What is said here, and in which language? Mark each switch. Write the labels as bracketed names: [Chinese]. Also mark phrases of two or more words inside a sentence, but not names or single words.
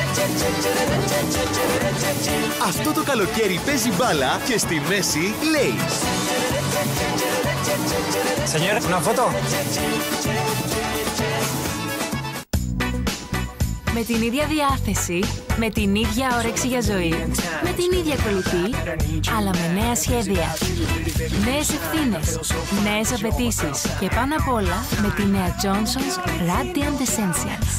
[Greek] Αυτό το καλοκαίρι παίζει μπάλα και στη μέση Lay's. [Spanish] Señor, una foto. [Greek] Με την ίδια διάθεση, με την ίδια όρεξη για ζωή, με την ίδια κολλητή, αλλά με νέα σχέδια, νέες ευθύνες, νέες απαιτήσεις και πάνω απ' όλα με τη νέα Johnson's Radiant Essentials.